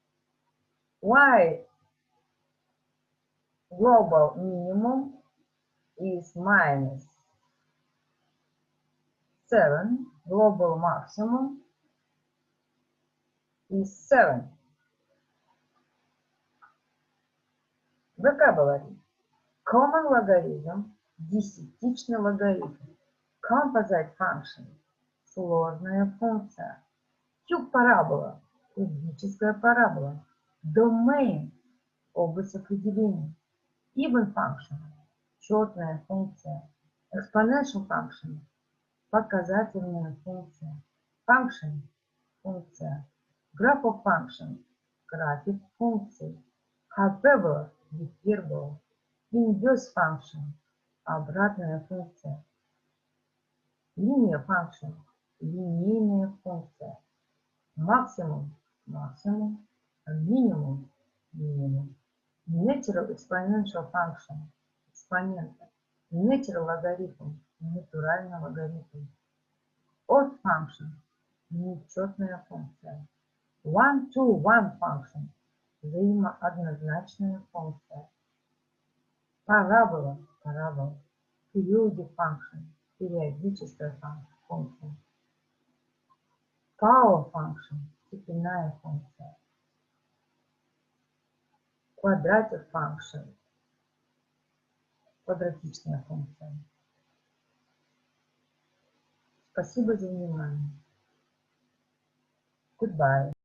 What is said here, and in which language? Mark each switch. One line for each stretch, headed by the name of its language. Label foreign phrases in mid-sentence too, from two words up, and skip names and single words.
English: Y global minimum is minus 7. Global maximum is 7. Vocabulary. Common logarithm,
Russian: десятичный логарифм.
English: Composite function,
Russian: сложная функция. Cube парабола, кубическая парабола. Domain, область определения.
English: Even function,
Russian: четная функция.
English: Exponential function,
Russian: показательная функция. Function, функция.
English: Graph of function,
Russian: график функции. Hyperbola, гипербола.
English: Inverse function,
Russian: обратная функция.
English: Linear function,
Russian: линейная функция. Максимум, максимум. Минимум, минимум.
English: Natural exponential function, экспонента.
Russian: Natural логарифм, натуральный логарифм.
English: Odd function,
Russian: нечетная функция.
English: One-to-one function,
Russian: взаимооднозначная функция. Парабола, парабола.
English: Periodic function,
Russian: периодическая функция.
English: Power function,
Russian: степенная функция.
English: Quadratic function,
Russian: квадратичная функция. Спасибо за внимание.
English: Goodbye.